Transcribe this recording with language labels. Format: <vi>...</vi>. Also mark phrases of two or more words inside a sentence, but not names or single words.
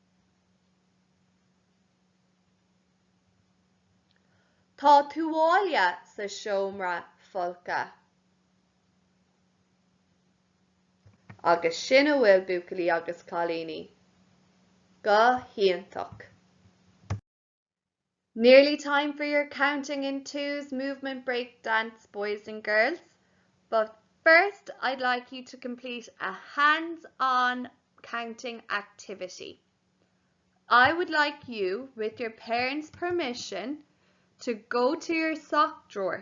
<ga>Tá tuáile sa seomra folca. Agus sin a bhfuil buacaillí agus cáilíní. Go hiantach.</ga> <en>Nearly time for your counting in twos movement break dance, boys and girls. But first, I'd like you to complete a hands-on counting activity. I would like you, with your parents' permission, to go to your sock drawer.</en>